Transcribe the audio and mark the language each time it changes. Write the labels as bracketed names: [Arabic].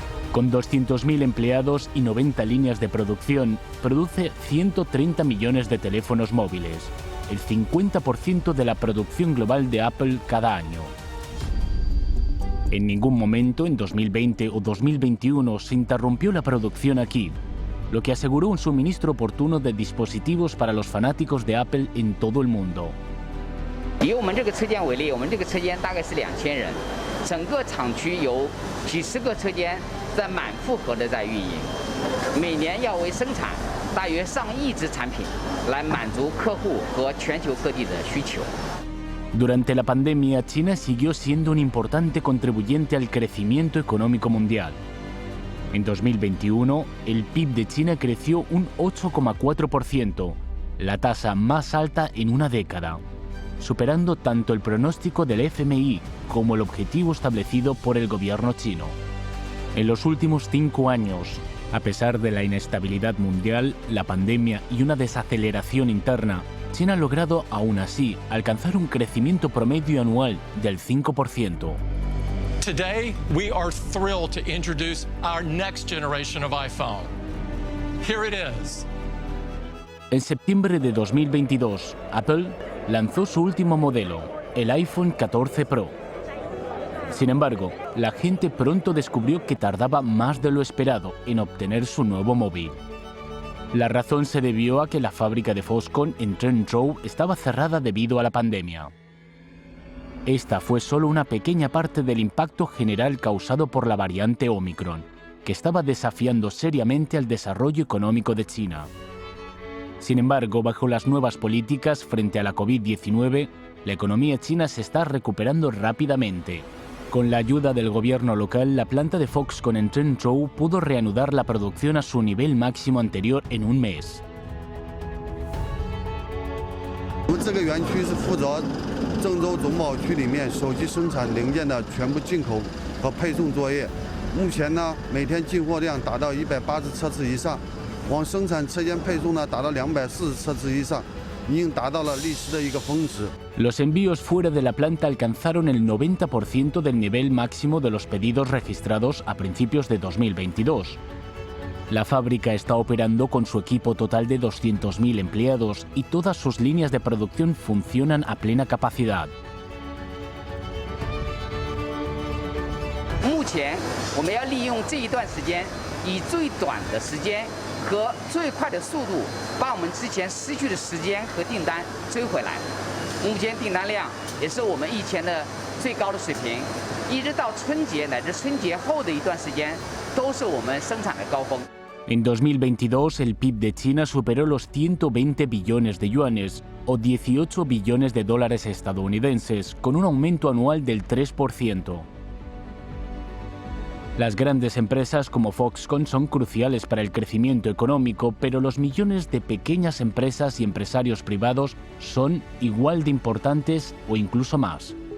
[Spanish] Con 200.000 empleados y 90 líneas de producción, produce 130 millones de teléfonos móviles, el 50% de la producción global de Apple cada año. En ningún momento en 2020 o 2021 se interrumpió la producción aquí, lo que aseguró un suministro oportuno de dispositivos para los fanáticos de Apple en todo el mundo. [Chinese] 以我们这个车间为例，我们这个车间大概是2000人，整个厂区有几十个车间在满负荷的在运营，每年要为生产大约上亿只产品，来满足客户和全球各地的需求。 [Spanish] Durante la pandemia, China siguió siendo un importante contribuyente al crecimiento económico mundial. En 2021, el PIB de China creció un 8,4%, la tasa más alta en una década, superando tanto el pronóstico del FMI como el objetivo establecido por el gobierno chino. En los últimos 5 años, a pesar de la inestabilidad mundial, la pandemia y una desaceleración interna, China ha logrado, aún así, alcanzar un crecimiento promedio anual del 5%. [English] Today, we are thrilled to introduce our next generation of iPhone. Here it is. [Spanish] En septiembre de 2022, Apple lanzó su último modelo, el iPhone 14 Pro. Sin embargo, la gente pronto descubrió que tardaba más de lo esperado en obtener su nuevo móvil. La razón se debió a que la fábrica de Foxconn en Trenzhou estaba cerrada debido a la pandemia. Esta fue solo una pequeña parte del impacto general causado por la variante Omicron, que estaba desafiando seriamente al desarrollo económico de China. Sin embargo, bajo las nuevas políticas frente a la COVID-19, la economía china se está recuperando rápidamente. Con la ayuda del gobierno local, la planta de Foxconn en Trenzhou pudo reanudar la producción a su nivel máximo anterior en un mes. [Chinese] 我们这个园区是负责郑州总贸区里面手机生产零件的全部进口和配送作业。目前呢，每天进货量达到180车次以上，往生产车间配送呢达到240车次以上，已经达到了历史的一个峰值。 [Spanish] Los envíos fuera de la planta alcanzaron el 90% del nivel máximo de los pedidos registrados a principios de 2022. La fábrica está operando con su equipo total de 200.000 empleados y todas sus líneas de producción funcionan a plena capacidad. [Chinese] 目前我们要利用这一段时间，以最短的时间和最快的速度，把我们之前失去的时间和订单追回来。目前订单量也是我们以前的最高的水平，一直到春节乃至春节后的一段时间，都是我们生产的高峰。 [Spanish] En 2022, el PIB de China superó los 120 billones de yuanes, o 18 billones de dólares estadounidenses, con un aumento anual del 3%. Las grandes empresas como Foxconn son cruciales para el crecimiento económico, pero los millones de pequeñas empresas y empresarios privados son igual de importantes o incluso más.